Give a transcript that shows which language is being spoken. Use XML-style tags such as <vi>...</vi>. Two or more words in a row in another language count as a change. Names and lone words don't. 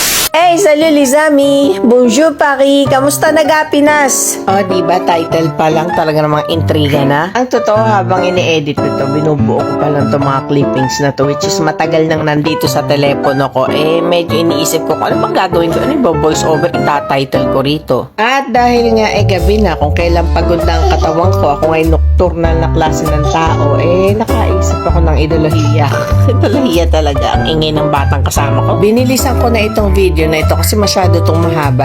<fr>Hey, salut les amis! Bonjour Paris!</fr> <tl>Kamusta nag-Pinas? Oh, diba title pa lang talaga ng mga intriga na? Ang totoo habang ini-edit ko to, binubuo ko pa lang itong mga clippings na to,</tl> <en>which is</en> <tl>matagal nang nandito sa telepono ko. Medyo iniisip ko kung ano bang gagawin ko, ano yung</tl> <en>voice over</en> <tl>itatitle ko rito. At dahil nga gabi na, kung kailan pagod na ang katawan ko, ako ay nocturnal na klase ng tao, nakaisip ako ng idolohiya. Idolohiya talaga, ang ingay ng batang kasama ko. Binilisan ko na itong video na ito kasi masyado itong mahaba.</tl>